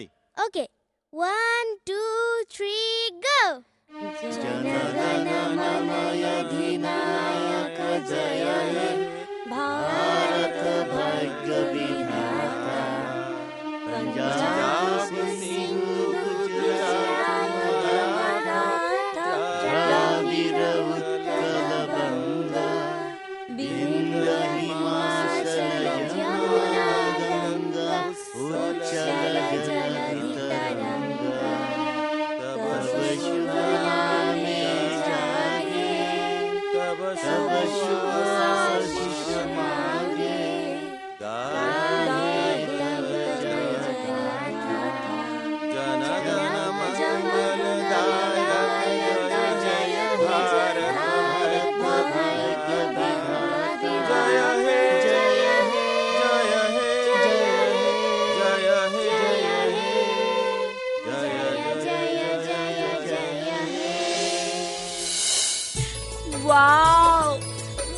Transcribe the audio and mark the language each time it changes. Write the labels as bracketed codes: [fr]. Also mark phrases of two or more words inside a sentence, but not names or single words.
[en] OK 1 2 3 go [bn] জনগণমনাধিনায়ক জয় হে ভাৰত ভাগ্য বিধাতা পঞ্জাব সিন্ধু গুজরাট মারাঠা দ্রাবিড় উৎকল বঙ্গ বিন্ধ্য হিমাচল যমুনা গঙ্গা উচ্চল জলধি তরঙ্গা তব শুভ নামে জাগে তব শুভ আশিষ মাগে গায়ে তব জয় গাথা জনগণ মঙ্গল দায়ক জয় ভারত ভাগ্য বিধাতা জয় হে জয় হে জয় হে জয় হে वाओ